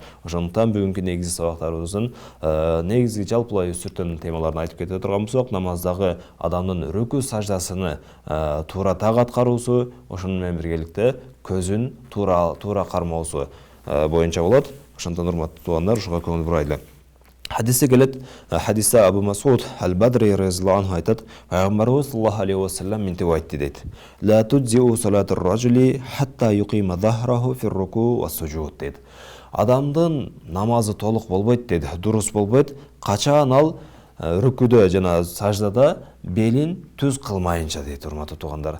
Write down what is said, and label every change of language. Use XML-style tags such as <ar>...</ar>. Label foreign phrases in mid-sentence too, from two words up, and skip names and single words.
<ky>Ошондуктан бүгүнкү негизги сабактарыбыздын негизги жалпылай сүртөн темаларын айтып кете турган болсок, намаздагы адамдын рүкү саждасыны туура так аткаруусу, ошону менен биргеликте көзүн туура кармоосу боюнча болот. Ошондон урматтуу туугандар, ушуга көңүл бурайлы. Хадисте келет, хадисте Абу Масуд Аль-Бадри</ky> <ar>رضي الله عنه</ar> <ky>айтат: Пайгамбарыбыз</ky> <ar>صلى الله عليه وسلم</ar> <ky>мынтип айтты дейт:</ky> <ar>"لا تجزئ صلاة الرجل حتى يقيم ظهره في الركوع والسجود" дейт.</ar> <ky>Адамдын намазы толук болбойт дейт, дурус болбойт, качан ал рүкүдө жана саждада белин түз кылмайынча дейт, урматтуу туугандар.</ky>